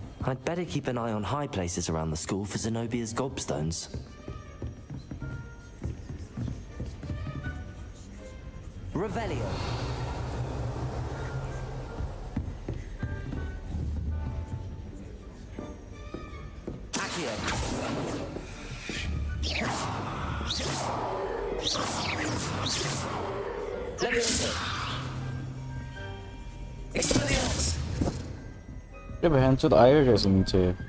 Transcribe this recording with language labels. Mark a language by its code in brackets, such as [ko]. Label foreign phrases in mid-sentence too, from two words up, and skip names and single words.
[en] I'd better keep an eye on high places around the school for Zenobia's gobstones. Revelio. Accio. Levioso. Expelliarmus. [hi] ये बहनचोद आएगा कैसे नीचे?